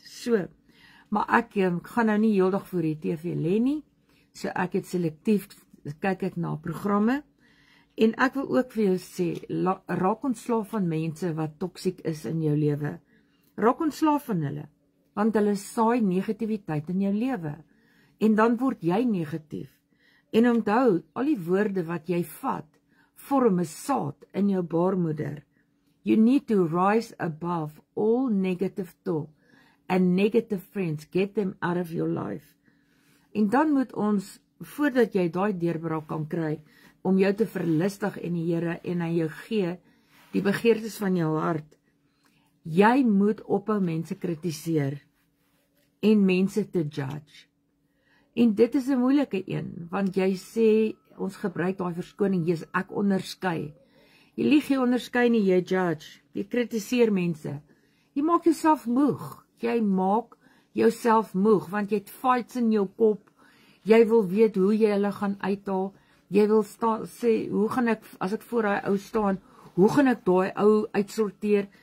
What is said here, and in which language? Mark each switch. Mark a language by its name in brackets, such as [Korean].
[Afrikaans] So, maar ek gaan nou nie heeldag voor die TV lê nie, so ek het selektief, kyk ek na programme, en ek wil ook vir jou sê, raak ontslaaf van mense wat toksiek is in jou lewe. Raak ontslaaf van hulle, want hulle saai negativiteit in jou lewe, en dan word jy negatief. En onthou, al die woorde wat jy vat, vorm 'n saad in jou baarmoeder. [English] You need to rise above all negative talk and negative friends, get them out of your life. [Afrikaans] En dan moet ons, voordat jy daai deurbraak kan kry, om jou te verlustig in die Here en aan jou gee, die begeertes van jou hart, jy moet ophou mense kritiseer, en mense te judge. En dit is 'n moeilike een, want jy sê, ons gebruik daai verskoning, jy's ek onderskei. Jy lieg, jy onderskei nie, jy judge. Jy kritiseer mense. Jy maak jouself moeg. Jy maak jouself moeg, want jy het fights in jou kop. Jy wil weet hoe jy hulle gaan uithaal. Jy wil sê, hoe gaan ek, as ek voor daai ou staan, hoe gaan ek daai ou uitsorteer?